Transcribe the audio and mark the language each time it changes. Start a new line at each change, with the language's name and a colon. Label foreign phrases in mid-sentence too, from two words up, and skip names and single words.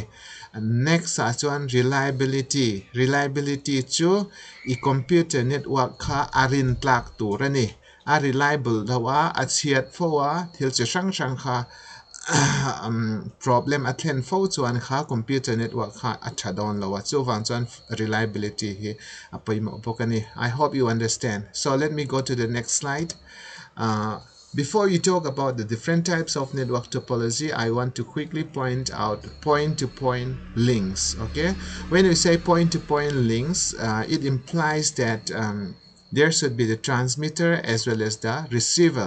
Mizo: Next chuan reliability chu I
English: computer network
Mizo: kha arin tlak turani a reliable dawa a chiat fowa thil che sang kha problem athen fo chuan kha
English: computer network
Mizo: kha achadon lawa chu wang chuan reliability hi apai mo bokani.
English: I hope you understand. So let me go to the next slide. Before you talk about the different types of network topology, I want to quickly point out point-to-point links. Okay, when we say point-to-point links, it implies that there should be the transmitter as well as the receiver.